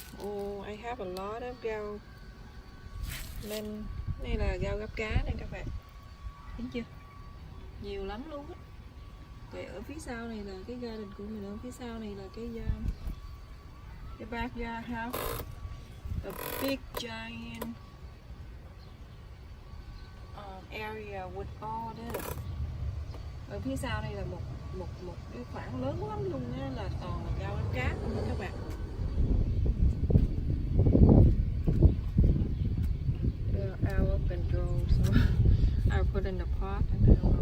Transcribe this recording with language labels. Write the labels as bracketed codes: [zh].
[en] Oh, I have a lot of [vi] rau. Nên đây là rau gắp cá này các bạn. Thấy chưa? Nhiều lắm luôn á. Rồi ở phía sau này là cái garden của mình, ở phía sau này là cái backyard house. [en] A big giant area with all this. [vi] Ở phía sau đây là một cái khoảng lớn lắm luôn á, là toàn là rau gắp cá luôn các bạn. [en] Out up and grow, so I put in the pot and